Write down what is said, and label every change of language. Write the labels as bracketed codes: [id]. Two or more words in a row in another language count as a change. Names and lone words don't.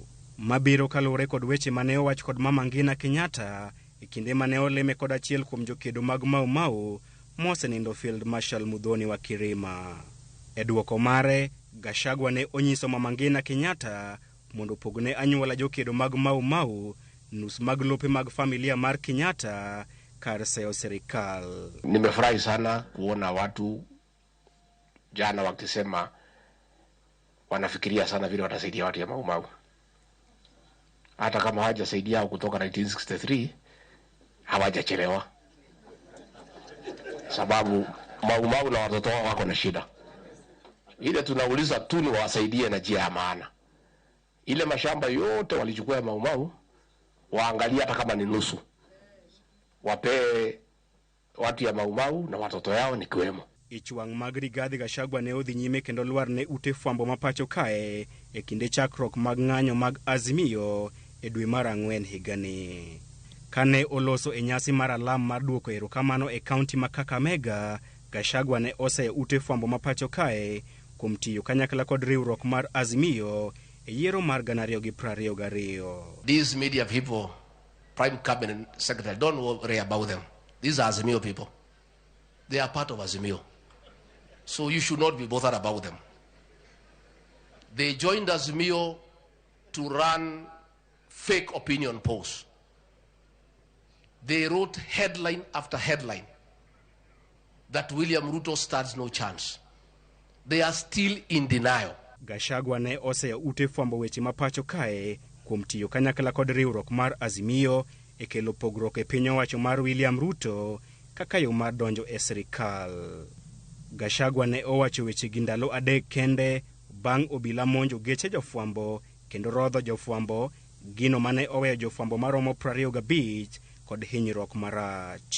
[luo] Mabiro kalure kod weche mane owach kod Mama Ngina Kenyatta e kinde mane oleme kod achiel kuom jokedo mag Mau Mau mosenindo Field Marshal Muthoni wa Kirima. E duoko mare, Gachagua ne onyiso Mama Ngina Kenyatta mondo pogne anyuola jokedo mag Mau Mau nus mag lope mag familia mar Kenyatta kar sayo serikal. [sw] Nimefurahi sana kuona watu jana wakisema wanafikiria sana vile watasaidia watu ya Mau Mau. Hata kama hawajasaidia kutoka 1963 hawajachelewa. sababu Mau na watoto wao wako na shida. Ile tunauliza tu ni wasaidie na njia ya maana. Ile mashamba yote walichukua ya Mau waangalia hata kama ni nusu. Wape watu ya Mau na watoto yao ni kiwemo. [luo] Ichwang' mag Rigathi Gachagua ne odhi nyime kendo lwar ne ute fwambo mapacho kae e kinde chakruok mag ng'anyo mag Azimio e dwe mar Ang'wen higani. Kane oloso e nyasi mar alam mar duoko erokamano e kaunti ma Kakamega, Gachagua ne oseyo ute fwambo mapacho kae kuom tiyo kanyakla kod riwruok mar Azimio e yiero mar 2022. [en] These media people, Prime Cabinet Secretary, don't worry about them. These are Azimio people. They are part of Azimio. So you should not be bothered about them. They joined Azimio to run fake opinion polls. They wrote headline after headline that William Ruto stands no chance. They are still in denial. [luo] Gachagua ne oseyo ute fwambo weche mapacho kae kuom tiyo kanyakla kod riwruok mar Azimio e kelo pogruok e piny owacho mar William Ruto kaka yo mar donjo e sirikal. Gachagua ne owacho weche gi ndalo adek kende bang' obila monjo geche jofwambo kendo rodho jofwambo, gino mane oweyo jofwambo maromo 25 kod hinyruok marach.